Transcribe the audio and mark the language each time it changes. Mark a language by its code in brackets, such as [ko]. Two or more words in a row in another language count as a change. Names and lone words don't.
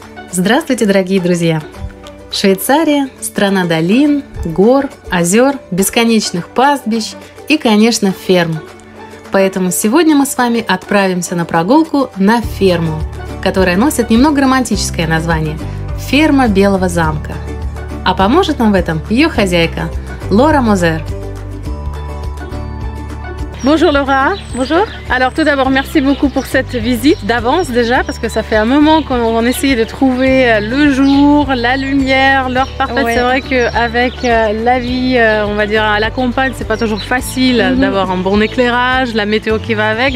[ru] Здравствуйте, дорогие друзья! Швейцария – страна долин, гор, озер, бесконечных пастбищ и, конечно, ферм. Поэтому сегодня мы с вами отправимся на прогулку на ферму, которая носит немного романтическое название – «Ферма Белого замка». А поможет нам в этом ее хозяйка Laura Moser. [fr] Bonjour Laura. Bonjour. Alors tout d'abord merci beaucoup pour cette visite d'avance déjà parce que ça fait un moment qu'on essayait de trouver le jour, la lumière, l'heure parfaite. Ouais. C'est vrai qu'avec la vie, on va dire à la campagne, c'est pas toujours facile d'avoir un bon éclairage, la météo qui va avec.